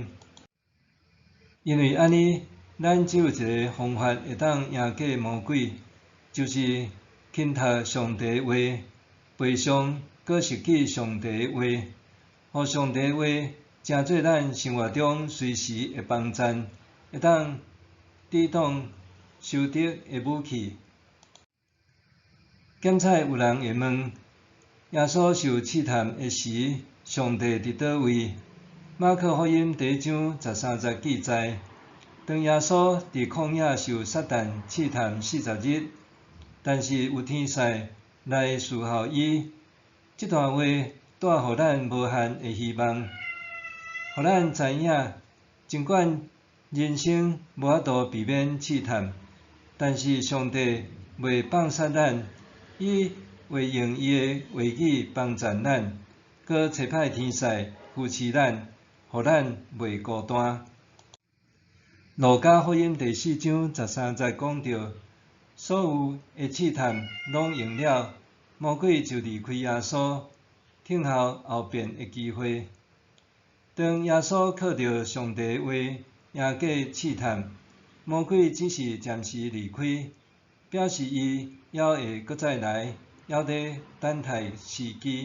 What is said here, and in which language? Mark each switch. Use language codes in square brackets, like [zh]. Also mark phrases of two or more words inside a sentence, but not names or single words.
[nan] 因为安尼，咱只有一个方法会当赢过魔鬼，就是倾读上帝的话，背诵搁实际上帝的话，互上帝的话成做咱生活中随时的帮衬，会当抵挡仇敌的武器。检采有人会问，耶稣受试探的时，上帝伫倒位？马可福音第1章13节记载，当耶稣伫旷野受撒旦试探40日，但是有天使来侍候伊。这段话带互咱无限的希望，互咱知影，尽管人生无法度避免试探，但是上帝袂放杀咱。伊会用伊的话语帮助咱，搁找派天使扶持咱，互咱袂孤单。路加福音第4章13节讲到，所有的试探拢用了，魔鬼就离开耶稣，等候后边的机会。当耶稣靠着上帝的话赢过试探，魔鬼只是暂时离开，表示伊还会搁再来，还在等待时机。